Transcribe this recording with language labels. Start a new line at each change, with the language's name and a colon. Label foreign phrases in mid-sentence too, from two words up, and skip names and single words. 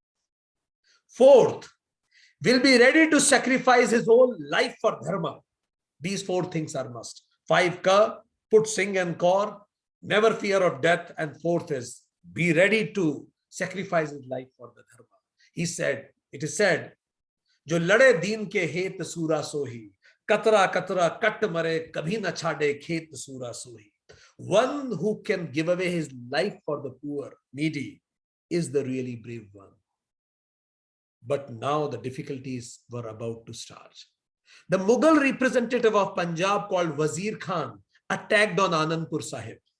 English: Fourth, will be ready to sacrifice his whole life for dharma. These 4 things are must. 5 ka, put Singh and Kaur, never fear of death. And 4th is be ready to sacrifice his life for the dharma. He said, it is said,
Punjabi: ਜੋ ਲੜੇ ਦੀਨ ਕੇ ਹੇਤ ਸੂਰਾ ਸੋਹੀ, ਕਤਰਾ ਕਤਰਾ ਕਟ ਮਰੇ, ਕਭੀ ਨਾ ਛੱਡੇ ਖੇਤ ਸੂਰਾ ਸੋਹੀ.
English: One who can give away his life for the poor, needy, is the really brave one. But now the difficulties were about to start. The Mughal representative of Punjab called Wazir Khan attacked on Anandpur Sahib.